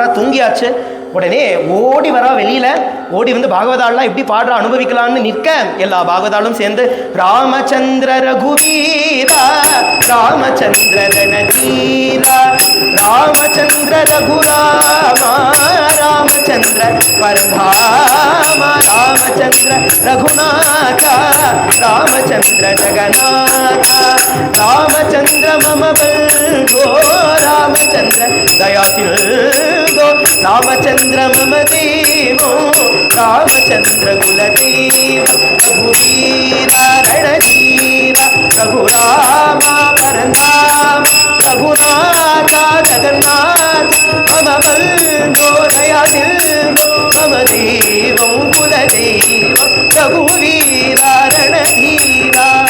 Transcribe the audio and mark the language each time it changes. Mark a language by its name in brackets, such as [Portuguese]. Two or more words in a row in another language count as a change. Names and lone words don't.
[Tamil] தூங்கியாச்சு. உடனே ஓடி வரா வெளியில். ஓடி வந்து பாகவதாலாம் எப்படி பாடுறா அனுபவிக்கலான்னு நிற்க எல்லா பாகவதாலும் சேர்ந்து ராமச்சந்திர ரகுவீரா ராமச்சந்திர ரணதீரா ராமச்சந்திர ரகுராமா [Sanskrit] ராமச்சந்திர பரதாமா ராமச்சந்திர ரகுநாதா ರಾಮಚಂದ್ರ ಜಗನ್ನಾಥ ರಾಮಚಂದ್ರ ಮಮ ಬಂಧೋ ರಾಮಚಂದ್ರ ದಯಾಸಿಂಧೋ ರಾಮಚಂದ್ರ ಮಮ ದೇವೋ ರಾಮಚಂದ್ರ ಕುಲದೇವ ರಘುವೀರ ರಣಧೀರ ರಘುರಾಮ ಪರಂಧಾಮ ರಘುನಾಥ ಜಗನ್ನಾಥ ಮಮ ಬಂಧೋ ದಯಾಸಿಂಧೋ ಮಮ ದೇವಂ ಕುಲದೇವ ரகுவீர ரணதீர.